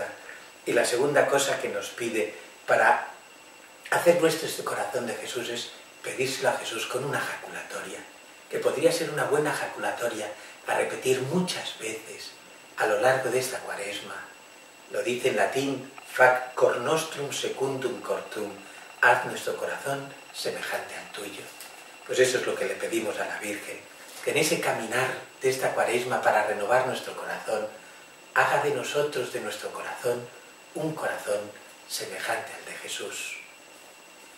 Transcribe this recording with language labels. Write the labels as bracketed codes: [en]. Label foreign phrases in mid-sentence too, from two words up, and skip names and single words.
[es] Y la segunda cosa que nos pide para hacer nuestro este corazón de Jesús es pedírselo a Jesús con una jaculatoria, que podría ser una buena jaculatoria a repetir muchas veces a lo largo de esta Cuaresma. Lo dice en latín, [la] fac cor nostrum secundum cor tuum, [es] haz nuestro corazón semejante al tuyo. Pues eso es lo que le pedimos a la Virgen, que en ese caminar de esta Cuaresma para renovar nuestro corazón, haga de nosotros, de nuestro corazón, un corazón semejante al de Jesús.